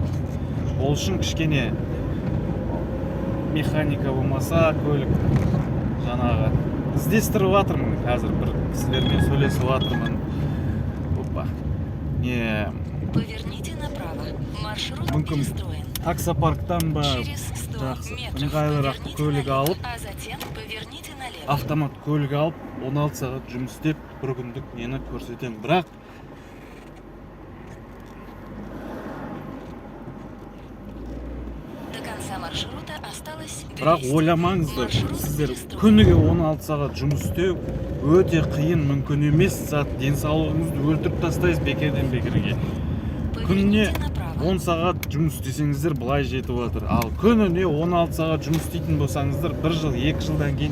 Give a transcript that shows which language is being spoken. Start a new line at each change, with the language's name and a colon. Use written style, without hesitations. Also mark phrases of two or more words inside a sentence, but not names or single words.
Kazakh: Ол үшін кішкене механика болмаса, көлік жаңағы іздестіріп жатырмын. Қазір бір кісілермен сөйлесіп жатырмын. Опа. Не,
Russian: Поверните направо. Маршрут
Kazakh: мүмкін
Russian: перестроен.
Kazakh: таксопарктан ба
Russian: Через 100
Kazakh: жақсы
Russian: метров
Kazakh: ыңғайлырақ
Russian: поверните
Kazakh: көлік
Russian: налево,
Kazakh: алып,
Russian: а затем поверните налево.
Kazakh: автомат көлік алып 16 сағат жұмыс істеп, бір күндік нені көрсетемін. Бірақ
Russian: До конца маршрута осталось 200.
Kazakh: бірақ ойламаңыздар,
Russian: Маршрут
Kazakh: сіздер
Russian: перестроен.
Kazakh: күніге 16 сағат жұмыс істеу өте қиын, мүмкін емес зат. Денсаулығыңызды өлтіріп тастайсыз бекерден бекерге. Күніне
Russian: Поверните направо.
Kazakh: 10 сағат жұмыс істесеңіздер былай жетіп жатыр. Ал күніне 16 сағат жұмыс істейтін болсаңыздар, 1 жыл, 2 жылдан кейін